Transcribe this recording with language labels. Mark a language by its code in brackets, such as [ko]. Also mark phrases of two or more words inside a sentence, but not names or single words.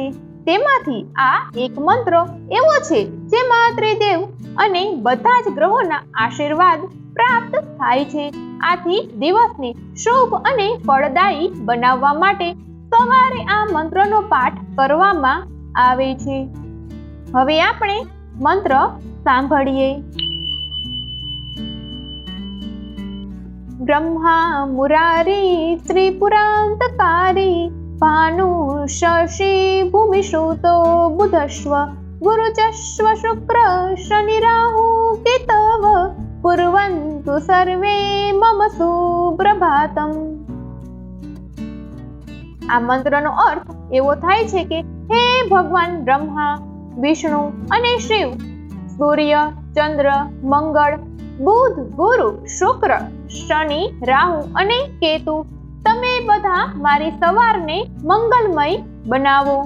[gu] તેમાંથી આ એક મંત્ર એવો છે જેમાં ત્રિદેવ અને બધા જ ગ્રહોના આશીર્વાદ પ્રાપ્ત થાય છે। આથી દિવસને શુભ અને ફળદાયી બનાવવા માટે સવારે આ મંત્રનો પાઠ કરવામાં આવે છે। હવે આપણે મંત્ર સાંભળીએ। [sa] ब्रह्मा मुरारी त्रिपुरांतकारी भानु शशि भूमिशूतो बुधश्व गुरुचश्व शुक्र शनि राहु केतव कुर्वन्तु सर्वे मम सुप्रभातम्। [gu] આ મંત્રનો અર્થ એવો થાય છે કે હે ભગવાન બ્રહ્મા, વિષ્ણુ અને શિવ, સૂર્ય, ચંદ્ર, મંગળ, બુધ, ગુરુ, શુક્ર, શનિ, રાહુ અને કેતુ, તમે બધા મારી સવારને મંગલમય બનાવો।